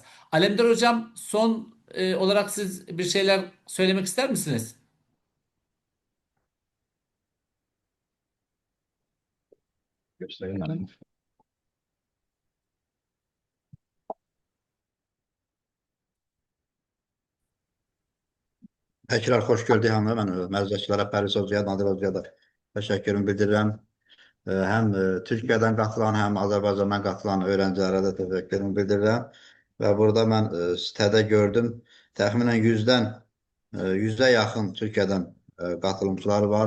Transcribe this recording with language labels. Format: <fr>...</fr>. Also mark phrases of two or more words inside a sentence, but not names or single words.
<tr>Alemdar Hocam, son olarak siz bir şeyler söylemek ister misiniz? Göstereyim.</tr> <az>Tekrar xoş gördük hamı. Mən məruzəçilərə Pərviz Hocaya, Nadir Hocaya da təşəkkürümü bildirirəm. Həm Türkiyədən qatılan, həm Azərbaycandan qatılan öğrencilərə də təşəkkürümü bildirirəm. Və burada mən sitədə gördüm, təxminən 100-ə yaxın Türkiyədən qatılımçıları var.</az>